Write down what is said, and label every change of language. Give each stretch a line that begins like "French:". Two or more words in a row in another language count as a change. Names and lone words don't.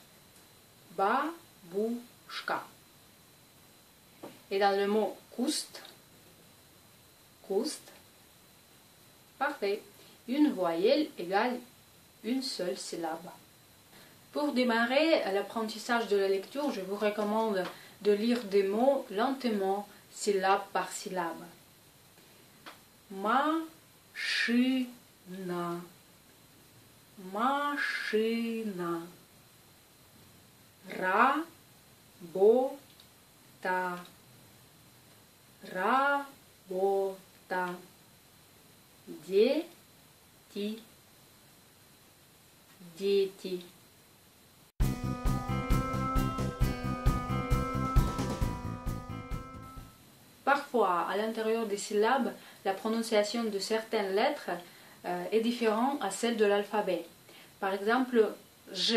French: Бабушка. Et dans le mot
Russian: куст, куст.
French: Parfait. Une voyelle égale une seule syllabe. Pour démarrer l'apprentissage de la lecture, je vous recommande de lire des mots lentement, syllabe par syllabe.
Russian: Машина, машина. Работа, работа. Дети, дети.
French: Parfois, à l'intérieur des syllabes, la prononciation de certaines lettres est différente à celle de l'alphabet. Par exemple, je.